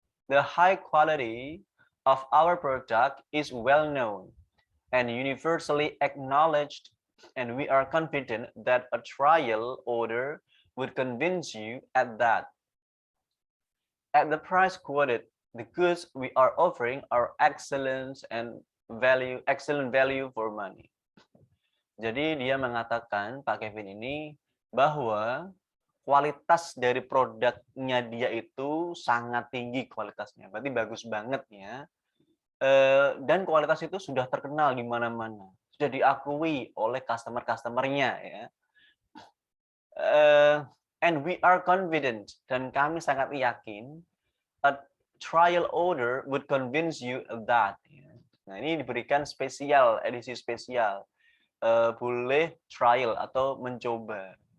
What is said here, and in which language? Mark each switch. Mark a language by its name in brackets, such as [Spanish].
[English] The high quality of our product is well known and universally acknowledged, and we are confident that a trial order would convince you at that. At the price quoted, the goods we are offering are excellent value for money. [Indonesian] Jadi dia mengatakan, Pak Kevin ini, bahwa kualitas dari produknya dia itu sangat tinggi kualitasnya, berarti bagus banget ya. Dan kualitas itu sudah terkenal di mana-mana, sudah diakui oleh customer-customernya ya. [English] And we are confident, [Indonesian] dan kami sangat yakin, [English] a trial order would convince you that. [Indonesian] Nah, ini diberikan spesial, edisi spesial. Boleh trial atau mencoba.